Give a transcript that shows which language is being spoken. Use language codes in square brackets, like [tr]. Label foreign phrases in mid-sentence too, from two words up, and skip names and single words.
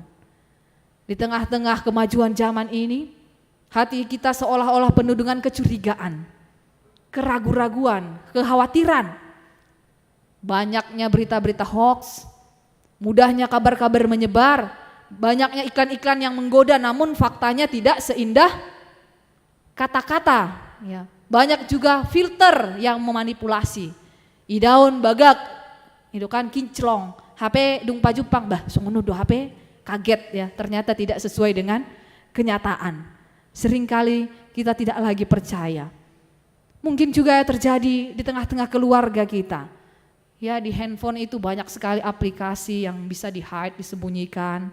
[id] Di tengah-tengah kemajuan zaman ini, hati kita seolah-olah penuh dengan kecurigaan, keraguan-raguan, kekhawatiran. Banyaknya berita-berita hoax, mudahnya kabar-kabar menyebar, banyaknya iklan-iklan yang menggoda namun faktanya tidak seindah kata-kata. Ya. Banyak juga filter yang memanipulasi. [bbc] Idaun bagak, [id] itu kan kinclong, HP [bbc] dung pajupang, [id] bah sungguh do HP kaget ya, ternyata tidak sesuai dengan kenyataan. Seringkali kita tidak lagi percaya. Mungkin juga terjadi di tengah-tengah keluarga kita. Ya, di handphone itu banyak sekali aplikasi yang bisa di-hide, disembunyikan.